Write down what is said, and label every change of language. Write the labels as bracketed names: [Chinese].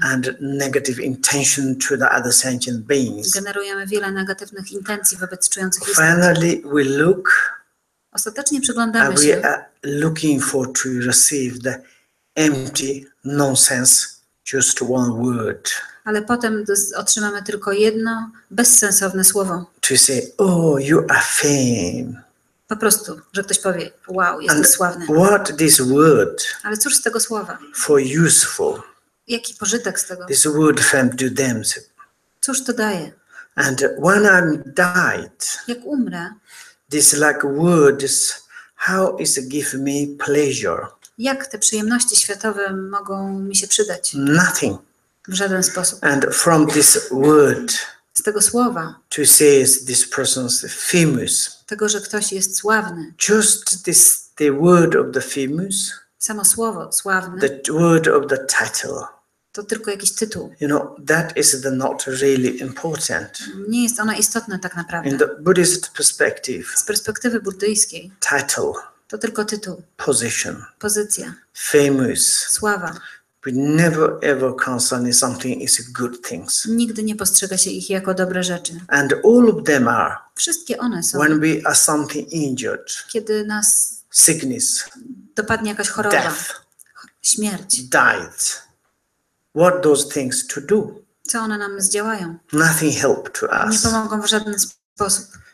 [English] And negative intention to the other sentient beings. [Polish] Generujemy wiele negatywnych intencji wobec czujących istot. [English] Finally we look. [Polish] Ostatecznie przyglądamy się. [English] We are looking for to receive the empty nonsense, just one word. [Polish] Ale potem otrzymamy tylko jedno bezsensowne słowo. [English] To say, oh, you are fame. [Polish] Po prostu, że ktoś powie, wow, jesteś sławny. [English] What this word? [Polish] Ale cóż z tego słowa? [English] For useful. [Polish] Jaki pożytek z tego? [English] This word fame to them. [Polish] Cóż to daje? [English] And when I'm died. [Polish] Jak umrę. [English] This like words, how is it give me pleasure? [Polish] Jak te przyjemności światowe mogą mi się przydać? [English] Nothing. [Polish] W żaden sposób. [English] And from this word, [Polish] z tego słowa, [English] to say this person's famous. [Polish] Tego, że ktoś jest sławny. [English] Just this, the word of the famous. [Polish] Samo słowo sławny. [English] The word of the title. [Polish] To tylko jakiś tytuł. [English] You know, that is not really important. [Polish] Nie jest ona istotna tak naprawdę. [English] In the Buddhist perspective. [Polish] Z perspektywy buddyjskiej. [English] Title. [Polish] To tylko tytuł. [English] Position. [Polish] Pozycja. [English] Famous. [Polish] Sława. [English] we never ever consider something is good things. [Polish] Nigdy nie postrzega się ich jako dobre rzeczy. [English] And all of them are, [Polish] Wszystkie one są, [English] when we are something injured, [Polish] kiedy nas [English] sickness, [Polish] dopadnie jakaś choroba, [English] death, [Polish] śmierć. [English] died. What those things to do? [Polish] Co one nam zdziałają? [English] Nothing help to [Polish] Nie [English] us. [Polish] pomogą w żaden sposób.